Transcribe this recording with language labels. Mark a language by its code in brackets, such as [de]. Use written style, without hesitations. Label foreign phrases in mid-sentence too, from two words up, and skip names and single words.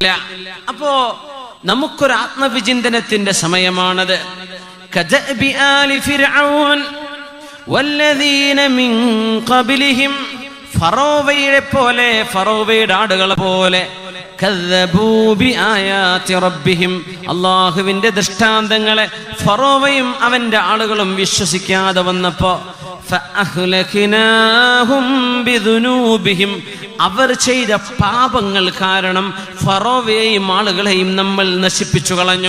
[ml] അപ്പോ നമുക്കൊരു ആത്മവിചിന്തനത്തിന്റെ സമയമാണത്. [ar] كدأب آل فرعون والذين من قبلهم [ml] ഫറോവയുടെ ആടുകളെ പോലെ [ar] كذبوا بآيات ربهم, [ml] അല്ലാഹുവിന്റെ ദൃഷ്ടാന്തങ്ങളെ ഫറോവയും അവന്റെ ആളുകളും വിശ്വസിക്കാതെ വന്നപ്പോ [ar] فأهلكناهم بذنوبهم, [ml] അവർ ചെയ്ത പാപങ്ങൾ കാരണം ഫറോവയെയും ആളുകളെയും നമ്മൾ നശിപ്പിച്ചു കളഞ്ഞു.